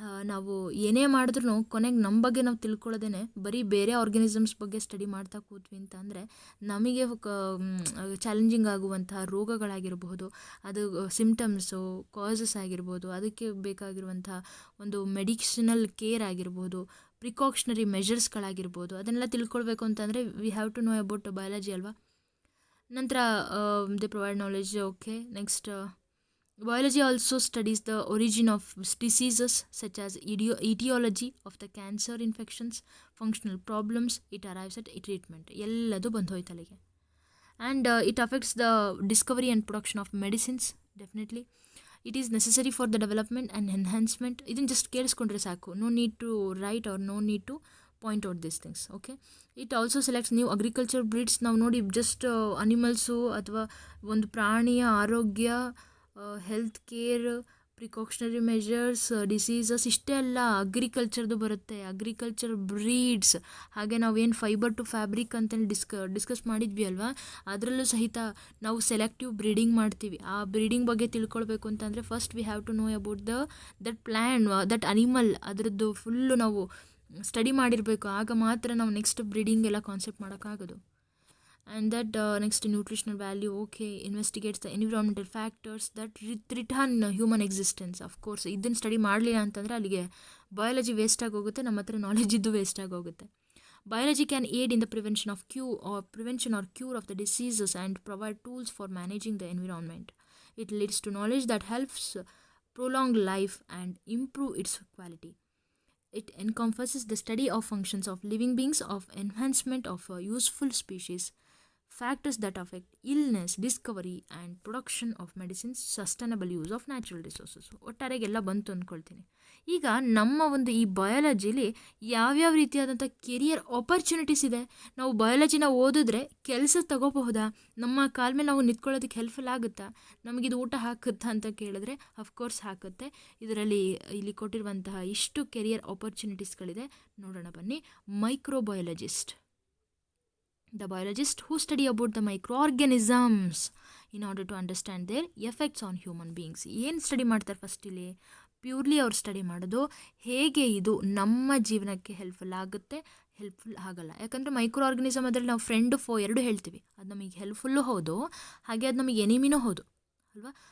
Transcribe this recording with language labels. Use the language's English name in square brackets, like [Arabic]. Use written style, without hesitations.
[Kannada] ನಾವು ಏನೇ ಮಾಡಿದ್ರೂ ಕೊನೆಗೆ ನಮ್ಮ ಬಗ್ಗೆ ನಾವು ತಿಳ್ಕೊಳ್ಳೋದೇ ಬರೀ ಬೇರೆ ಆರ್ಗ್ಯಾನಿಸಮ್ಸ್ ಬಗ್ಗೆ ಸ್ಟಡಿ ಮಾಡ್ತಾ ಕೂತ್ವಿ ಅಂತ ಅಂದರೆ ನಮಗೆ ಚಾಲೆಂಜಿಂಗ್ ಆಗುವಂತಹ ರೋಗಗಳಾಗಿರಬಹುದು, ಅದು ಸಿಮ್ಟಮ್ಸು, ಕಾಸಸ್ ಆಗಿರ್ಬೋದು, ಅದಕ್ಕೆ ಬೇಕಾಗಿರುವಂತಹ ಒಂದು ಮೆಡಿಸಿನಲ್ ಕೇರ್ ಆಗಿರ್ಬೋದು, ಪ್ರಿಕಾಕ್ಷನರಿ ಮೆಷರ್ಸ್ಗಳಾಗಿರ್ಬೋದು, ಅದನ್ನೆಲ್ಲ ತಿಳ್ಕೊಳ್ಬೇಕು ಅಂತಂದರೆ [English] we have to know about biology [Kannada] ಅಲ್ವಾ. [English] ನಂತರ they provide knowledge. Okay, next biology also studies the origin of diseases such as etiology of the cancer infections, functional problems, it arrives at treatment. [Kannada] ಎಲ್ಲದು ಬಂದು ಹೋಯ್ತು ಅಲ್ಲಿಗೆ. [English] And it affects the discovery and production of medicines. Definitely it is necessary for the development and enhancement. [Kannada] ಇದನ್ನು just ಕೇಳಿಸ್ಕೊಂಡ್ರೆ ಸಾಕು, [English] no need to write or no need to point out these things. Okay, it also selects new agriculture breeds. [Kannada] ನಾವು ನೋಡಿ just animals ಅಥವಾ ಒಂದು ಪ್ರಾಣಿಯ ಆರೋಗ್ಯ, health care, precautionary measures, diseases, ಇಷ್ಟೇ ಅಲ್ಲ, ಅಗ್ರಿಕಲ್ಚರ್ದು ಬರುತ್ತೆ, ಅಗ್ರಿಕಲ್ಚರ್ ಬ್ರೀಡ್ಸ್. ಹಾಗೆ ನಾವೇನು ಫೈಬರ್ ಟು ಫ್ಯಾಬ್ರಿಕ್ ಅಂತೇಳಿ ಡಿಸ್ಕಸ್ ಮಾಡಿದ್ವಿ ಅಲ್ವಾ, ಅದರಲ್ಲೂ ಸಹಿತ ನಾವು ಸೆಲೆಕ್ಟಿವ್ ಬ್ರೀಡಿಂಗ್ ಮಾಡ್ತೀವಿ. ಆ ಬ್ರೀಡಿಂಗ್ ಬಗ್ಗೆ ತಿಳ್ಕೊಳ್ಬೇಕು ಅಂತಂದರೆ [English] first we have to know about that plant, that animal, [Kannada] ಅದರದ್ದು ಫುಲ್ಲು ನಾವು ಸ್ಟಡಿ ಮಾಡಿರಬೇಕು. ಆಗ ಮಾತ್ರ ನಾವು ನೆಕ್ಸ್ಟ್ ಬ್ರೀಡಿಂಗ್ ಎಲ್ಲ concept ಮಾಡೋಕ್ಕಾಗೋದು. [English] And that next nutritional value, okay, investigates the environmental factors that threaten human existence. Of course [Kannada] ಇದನ್ನು study ಮಾಡಲಿಲ್ಲ ಅಂತಂದರೆ ಅಲ್ಲಿಗೆ ಬಯಾಲಜಿ ವೇಸ್ಟ್ ಆಗೋಗುತ್ತೆ, ನಮ್ಮ ಹತ್ರ ನಾಲೆಜ್ ಇದ್ದು ವೇಸ್ಟ್ ಆಗೋಗುತ್ತೆ. [English] Biology can aid in the prevention or cure of the diseases and provide tools for managing the environment. It leads to knowledge that helps prolong life and improve its quality. It encompasses the study of functions of living beings, of enhancement of a useful species, factors that affect illness, discovery and production of medicines, sustainable use of natural resources. [Kannada] ಒಟ್ಟಾರೆಗೆಲ್ಲ ಬಂತು ಅಂದ್ಕೊಳ್ತೀನಿ. ಈಗ ನಮ್ಮ ಒಂದು ಈ ಬಯಾಲಜಿಲಿ ಯಾವ್ಯಾವ ರೀತಿಯಾದಂಥ career opportunities ಇದೆ. ನಾವು ಬಯಾಲಜಿನ ಓದಿದ್ರೆ ಕೆಲಸ ತಗೋಬಹುದಾ, ನಮ್ಮ ಕಾಲ ಮೇಲೆ ನಾವು ನಿಂತ್ಕೊಳ್ಳೋದಕ್ಕೆ ಹೆಲ್ಪ್ಫುಲ್ ಆಗುತ್ತಾ, ನಮಗಿದು ಊಟ ಹಾಕುತ್ತಾ ಅಂತ ಕೇಳಿದ್ರೆ ಅಫ್ಕೋರ್ಸ್ ಹಾಕುತ್ತೆ. ಇದರಲ್ಲಿ ಇಲ್ಲಿ ಕೊಟ್ಟಿರುವಂತಹ ಇಷ್ಟು ಕೆರಿಯರ್ ಆಪರ್ಚುನಿಟೀಸ್ಗಳಿದೆ. ನೋಡೋಣ ಬನ್ನಿ. [English] Microbiologist, the biologists who study about the microorganisms in order to understand their effects on human beings. [Kannada] ಏನು ಸ್ಟಡಿ ಮಾಡ್ತಾರೆ ಫಸ್ಟ್ ಇಲ್ಲಿ? ಪ್ಯೂರ್ಲಿ ಅವ್ರು ಸ್ಟಡಿ ಮಾಡೋದು ಹೇಗೆ ಇದು ನಮ್ಮ ಜೀವನಕ್ಕೆ ಹೆಲ್ಪ್ಫುಲ್ ಆಗುತ್ತೆ, ಹೆಲ್ಪ್ಫುಲ್ ಆಗಲ್ಲ. ಯಾಕಂದರೆ ಮೈಕ್ರೋ ಆರ್ಗನಿಸಮ್ ಅದರಲ್ಲಿ ನಾವು ಫ್ರೆಂಡು ಫೋ ಎರಡು ಹೇಳ್ತೀವಿ. ಅದು ನಮಗೆ ಹೆಲ್ಪ್ಫುಲ್ಲು ಹೌದು, ಹಾಗೆ ಅದು ನಮಗೆ ಎನಿಮಿನೂ ಹೌದು ಅಲ್ವಾ.